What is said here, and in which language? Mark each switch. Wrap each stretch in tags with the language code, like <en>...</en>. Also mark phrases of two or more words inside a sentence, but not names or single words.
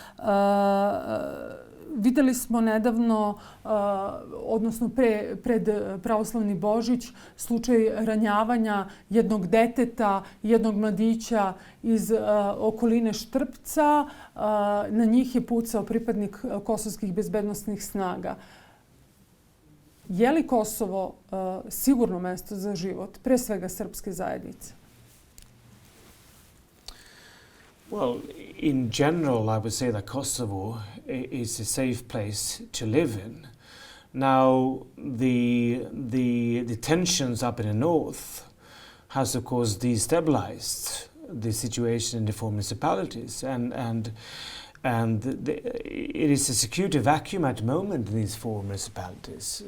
<sr>Videli smo nedavno, odnosno pred pravoslavni Božić, slučaj ranjavanja jednog deteta, jednog mladića iz okoline Štrpca. Na njih je pucao pripadnik kosovskih bezbednosnih snaga. Je li Kosovo sigurno mesto za život, pre svega srpske zajednice?</sr> <en>Well, in general, I would say that Kosovo is a safe place to live in. Now, the tensions up in the north has, of course, destabilized the situation in the four municipalities, and it is a security vacuum at the moment in these four municipalities.</en>